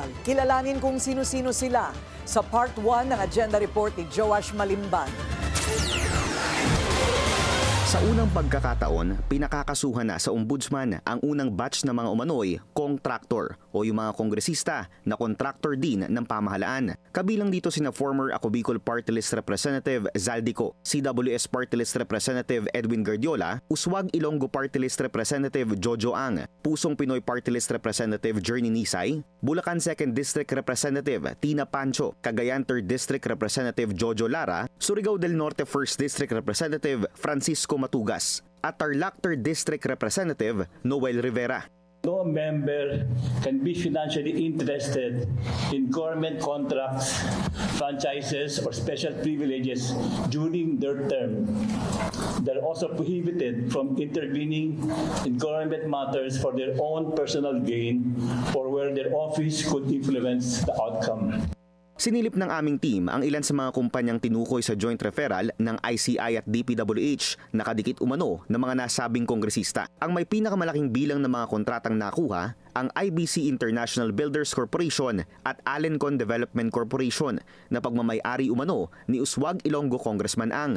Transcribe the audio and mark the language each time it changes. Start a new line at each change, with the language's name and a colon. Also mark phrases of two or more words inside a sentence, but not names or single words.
Filipino: Kilalanin kung sino-sino sila sa part 1 ng agenda report ni Joash Malimban. Sa unang pagkakataon, pinakakasuhan na sa ombudsman ang unang batch ng mga umano'y contractor o yung mga kongresista na contractor din ng pamahalaan. Kabilang dito sina former Ako Bicol Party List Representative Zaldico, CWS Party List Representative Edwin Guardiola, Uswag Ilonggo Party List Representative Jojo Ang, Pusong Pinoy Party List Representative Journey Nisay, Bulacan 2nd District Representative Tina Pancho, Cagayan 3rd District Representative Jojo Lara, Surigao del Norte 1st District Representative Francisco Matugas, at Tarlac 3rd District Representative Noel Rivera.
English: No member can be financially interested in government contracts, franchises, or special privileges during their term. They're also prohibited from intervening in government matters for their own personal gain or where their office could influence the outcome.
Filipino: Sinilip ng aming team ang ilan sa mga kumpanyang tinukoy sa
English: joint referral
Filipino: ng ICI at DPWH na kadikit umano ng mga nasabing kongresista. Ang may pinakamalaking bilang ng mga kontratang nakuha ang IBC International Builders Corporation at Alencon Development Corporation na pagmamay-ari umano ni Uswag Ilonggo Congressman Ang.